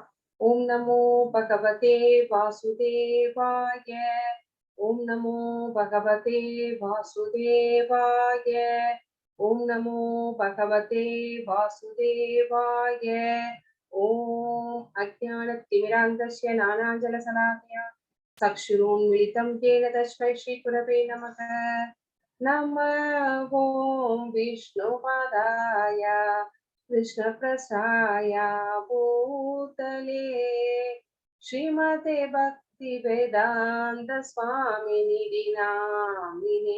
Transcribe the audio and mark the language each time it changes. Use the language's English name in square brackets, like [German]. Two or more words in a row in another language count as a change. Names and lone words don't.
[Sanskrit] ॐ नमो भगवते वासुदेवाय. ॐ नमो भगवते वासुदेवाय. ॐ नमो भगवते वासुदेवाय. ॐ अज्ञानतिमिरान्धस्य ज्ञानाञ्जनशलाकया चक्षुरुन्मिलितं येन तस्मै श्रीगुरवे नमः। नमः ॐ विष्णुपादाय कृष्णप्रसाय भूतले श्रीमते भक्तिवेदान्त स्वामिनिधि नामिने।